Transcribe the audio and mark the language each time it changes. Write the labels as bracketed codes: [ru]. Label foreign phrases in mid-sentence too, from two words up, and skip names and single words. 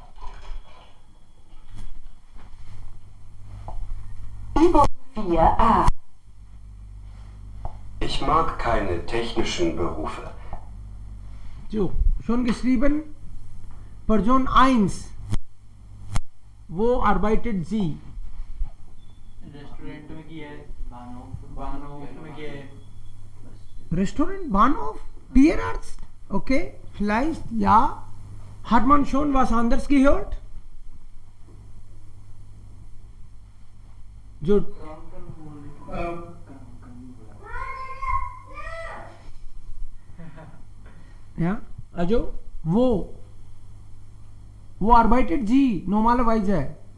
[de] Übung 4a. Ich mag keine technischen Berufe. So, schon geschrieben. Person 1. Wo arbeitet sie? [hi] रेस्टोरेंट में किया है, बानोफ में किया है. [de] Restaurant, Bahnhof, Tierarzt. Okay, vielleicht, ja. Hat man schon was anderes gehört? जो ja, also wo arbeitet sie normalerweise?